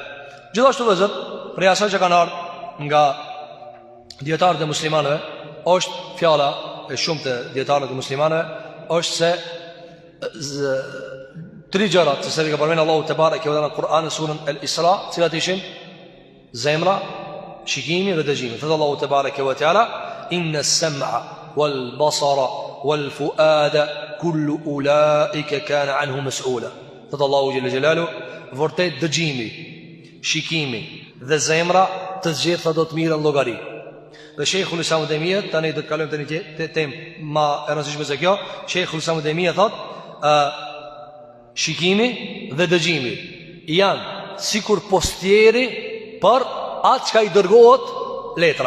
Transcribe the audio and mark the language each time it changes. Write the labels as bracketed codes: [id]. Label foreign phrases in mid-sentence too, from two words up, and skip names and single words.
[sq] Gjithashtu vëzër, prej asaj që kanë ardhur nga dietarët e muslimanëve, është fjala e shumë të dietarëve të muslimanëve, është se tri gjërat që ka përmendur Allahu [ar] تبارك و [sq] në Kur'an në surën El-Isra, cilat ishin zemra, shikimi dhe dëgjimi. Thot Allahu [ar] تبارك وتعالى, إن السمع والبصر والفؤاد كل أولئك كان عنه مسؤولا. [sq] Thot Allahu [ar] جل جلاله, [sq] vërtet dëgjimi, shikimi dhe zemra të gjitha do të mirën llogari. Dhe Sheikhul Islam ibn Taymiyah, tani do të kalojmë tani te temë më e rëndësishme se kjo. Sheikhul Islam ibn Taymiyah thot, shikimi dhe dëgjimi janë sikur postieri për atë çka i dërgohet letra.